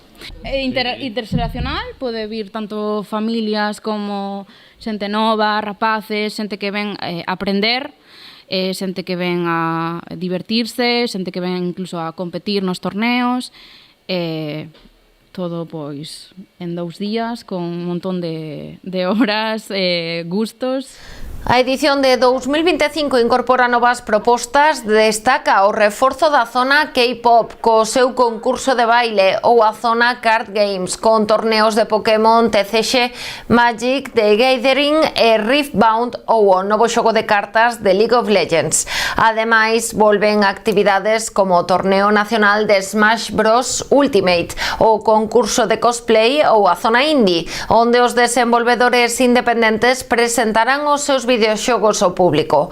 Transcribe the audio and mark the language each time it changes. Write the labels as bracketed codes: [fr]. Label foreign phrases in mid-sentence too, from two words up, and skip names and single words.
[gl] Interxeracional, pode vir tanto familias como xente nova, rapaces, xente que ven a aprender, xente que ven a divertirse, xente que ven incluso a competir nos torneos, todo pois en 2 días con un montón de horas, gustos. A edición de 2025 incorpora novas propostas, destaca o reforzo da zona K-pop co seu concurso de baile ou a zona Card Games con torneos de Pokémon, TCG, Magic, The Gathering e Riftbound ou o novo xogo de cartas de League of Legends. Ademais, volven actividades como o torneo nacional de Smash Bros Ultimate, o concurso de cosplay ou a zona indie, onde os desenvolvedores independentes presentarán os seus videoxogos ao público.